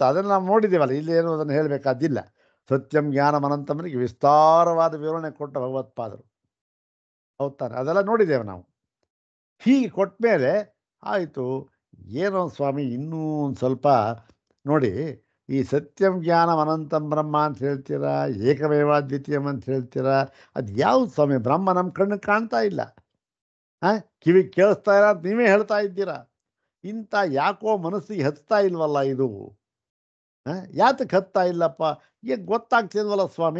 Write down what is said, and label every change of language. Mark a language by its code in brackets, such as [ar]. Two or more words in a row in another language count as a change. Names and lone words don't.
[kn] ಅದನ್ನು ನಾವು ನೋಡಿದ್ದೀವಲ್ಲ, ಇಲ್ಲಿ ಏನು ಅದನ್ನು ಹೇಳಬೇಕಾದಿಲ್ಲ. [sa] ಸತ್ಯಂ ಜ್ಞಾನಂ [kn] ಅನಂತಮನಿಗೆ ವಿಸ್ತಾರವಾದ ವಿವರಣೆ ಕೊಟ್ಟ ಭಗವತ್ಪಾದರು, ಹೌದು ತಾನೆ? ಅದೆಲ್ಲ ನೋಡಿದ್ದೇವೆ ನಾವು. ಹೀಗೆ ಕೊಟ್ಟ ಮೇಲೆ ಆಯಿತು, ಏನೋ ಸ್ವಾಮಿ ಇನ್ನೂ ಒಂದು ಸ್ವಲ್ಪ ನೋಡಿ, ಈ [sa] ಸತ್ಯಂ ಜ್ಞಾನಂ ಅನಂತಂ ಬ್ರಹ್ಮ [kn] ಅಂತ ಹೇಳ್ತೀರಾ, ಏಕಮೇವಾದ್ವಿತೀಯಂ ಅಂತ ಹೇಳ್ತೀರಾ, ಅದು ಯಾವುದು ಸ್ವಾಮಿ? ಬ್ರಹ್ಮ ನಮ್ಮ ಕಣ್ಣು ಕಾಣ್ತಾ ಇಲ್ಲ, ಕಿವಿ ಕೇಳಿಸ್ತಾ ಇಲ್ಲ ಅಂತ ನೀವೇ ಹೇಳ್ತಾ ಇದ್ದೀರಾ. ಇಂಥ ಯಾಕೋ ಮನಸ್ಸಿಗೆ ಹತ್ತಾ ಇಲ್ವಲ್ಲ ಇದು? ಯಾತಕ್ಕೆ ಹತ್ತಾ ಇಲ್ಲಪ್ಪ? ಈಗ ಗೊತ್ತಾಗ್ತಿಲ್ವಲ್ಲ ಸ್ವಾಮಿ.